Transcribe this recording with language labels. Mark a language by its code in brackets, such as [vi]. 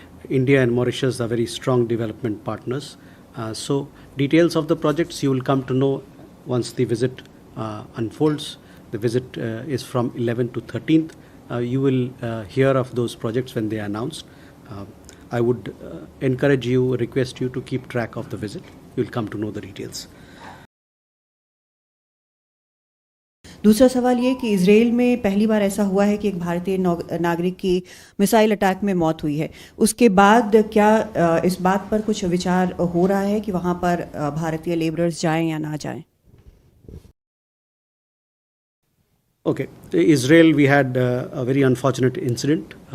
[en] India and Mauritius are very strong development partners. So details of the projects you will come to know once the visit unfolds. The visit is from 11th to 13th. You will hear of those projects when they are announced. I would request you to keep track of the visit. You will come to know the details. [hi] दूसरा सवाल ये कि Israel में पहली बार ऐसा हुआ है कि एक भारतीय नागरिक की मिसाइल अटैक में मौत हुई है। उसके बाद क्या इस बात पर कुछ विचार हो रहा है कि वहां पर भारतीय लेबरर्स जाएं या ना जाएं? [en] Okay, Israel, we had a very unfortunate incident.